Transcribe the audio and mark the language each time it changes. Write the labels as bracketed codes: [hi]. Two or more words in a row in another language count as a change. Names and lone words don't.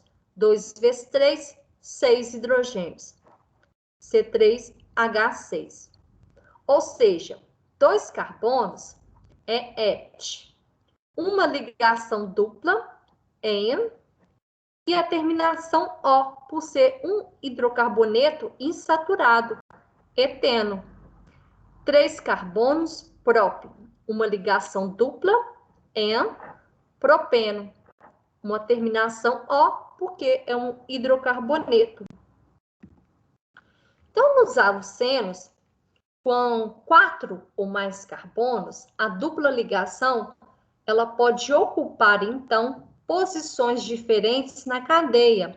[pt] 2 vezes 3, 6 hidrogênios. C3H6. Ou seja, 2 carbonos é et. Uma ligação dupla, en, e a terminação O, por ser um hidrocarboneto insaturado, eteno. 3 carbonos, própio. Uma ligação dupla, en, propeno. Uma terminação O, porque é um hidrocarboneto. Então, nos alucenos, com 4 ou mais carbonos, a dupla ligação ela pode ocupar, então, posições diferentes na cadeia.